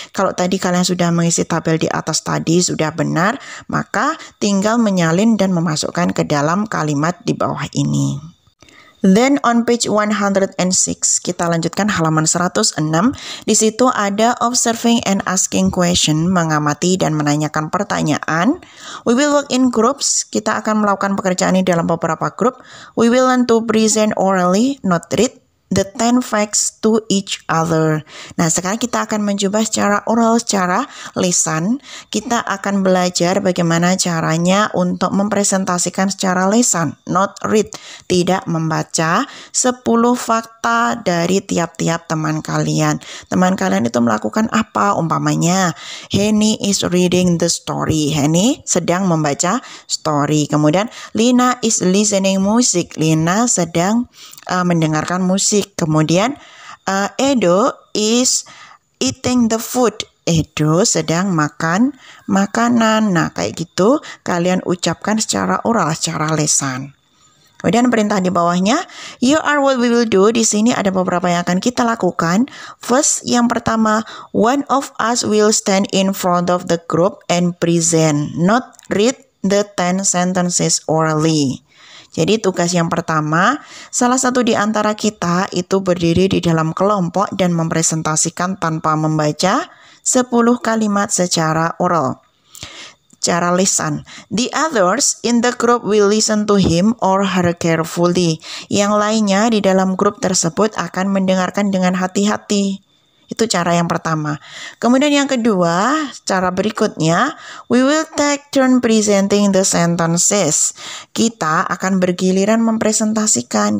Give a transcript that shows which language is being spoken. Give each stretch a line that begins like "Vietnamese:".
Indonesian: Kalau tadi kalian sudah mengisi tabel di atas tadi sudah benar, maka tinggal menyalin dan memasukkan ke dalam kalimat di bawah ini.
English: Then on page 106,
Indonesian: kita lanjutkan halaman 106. Di situ ada
English: observing and asking question,
Indonesian: mengamati dan menanyakan pertanyaan.
English: We will work in groups,
Indonesian: kita akan melakukan pekerjaan ini dalam beberapa grup.
English: We will learn to present orally, not read the 10 facts to each other.
Indonesian: Nah, sekarang kita akan mencoba secara oral, secara lisan. Kita akan belajar bagaimana caranya untuk mempresentasikan secara lisan,
English: not read,
Indonesian: tidak membaca 10 fakta dari tiap-tiap teman kalian. Teman kalian itu melakukan apa?
English: Umpamanya, Henny is reading the story.
Indonesian: Henny sedang membaca story. Kemudian,
English: Lina is listening music.
Indonesian: Lina sedang mendengarkan musik. Kemudian
English: Edo is eating the food.
Indonesian: Edo sedang makan makanan. Nah, kayak gitu kalian ucapkan secara oral, secara lisan. Kemudian perintah di bawahnya,
English: you are what we will do.
Indonesian: Di sini ada beberapa yang akan kita lakukan.
English: First,
Indonesian: yang pertama,
English: one of us will stand in front of the group and present, not read the 10 sentences orally.
Indonesian: Jadi tugas yang pertama, salah satu di antara kita itu berdiri di dalam kelompok dan mempresentasikan tanpa membaca 10 kalimat secara oral, secara lisan.
English: The others in the group will listen to him or her carefully.
Indonesian: Yang lainnya di dalam grup tersebut akan mendengarkan dengan hati-hati. Itu cara yang pertama. Kemudian yang kedua, cara berikutnya,
English: we will take turn presenting the sentences.
Indonesian: Kita akan bergiliran mempresentasikan.